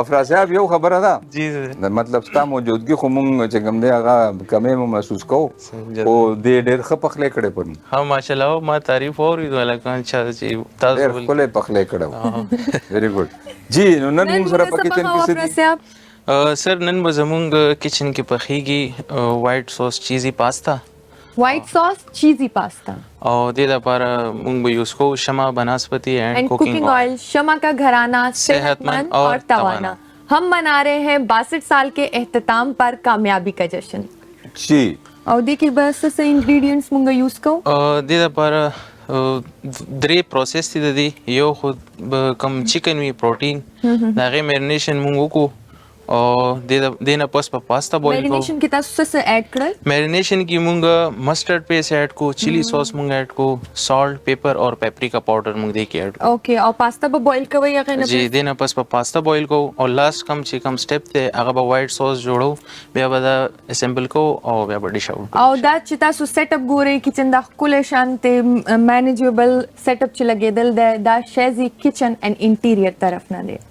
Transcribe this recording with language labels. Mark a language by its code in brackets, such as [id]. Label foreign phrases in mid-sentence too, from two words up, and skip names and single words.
[ps] افراسیاب یو خبره ده مطلب ستا موجودګي خو مونږ چې کوم دی هغه کمې مو محسوس کوو خو دې ډېر ښه پخلی کړی پرون. ها ماشاءالله ما تعریف واورېدو هلکان چې تاسو ډېر ښکلی پخلی کړی و. [en] very good. [ps] جی نو نن مونږ سره په کچن کې څه دي؟ سر نن به زمونږ کچن کې پخیږي [en] white sauce cheesy pasta. white sauce cheesy pasta [ps] او دې لپاره مونږ به یوز کوو شمع بناسپتی اینڈ کوکنگ آئل. [ur] شمع کا گھرانہ صحت مند اور توانا. ہم منا رہے ہیں 62 سال کے اختتام پر کامیابی کا جشن. [ps] جی او دې کې بس څه انګریډینټس مونږ یوز کوو؟ دې لپاره درې پروسس دي د دې. یو خو به کم چکن وي پروټین د هغې میرینیشن مونږ وکړو او دې نه پس په پاستا بویل کوو. میرینیشن کې تاسو څه اډ کړل؟ میرینیشن کې مونږ [en] mustard paste [ps] ایډ کو، [en] chilli sauce [ps] مونږ ایډ کو، [en] salt pepper [ps] اور [en] paprika powder [ps] مونږ دې کې ایډ کو. اوکے. او پاستا به بویل کوئ هغه نه؟ جی دې نه پس په پاستا بویل کوو او لاست کم چې کم سټپ دی هغه به وایټ ساس جوړو بیا به دا اسمبل کوو او بیا به [en] dish out. [ps] او دا چې تاسو [en] set up [ps] ګورئ کچن دا ښکلی شانتې مینیجیبل [en] set up [ps] چې لګېدل دی دا شیزي کچن اینډ انټیریر طرف نه دی.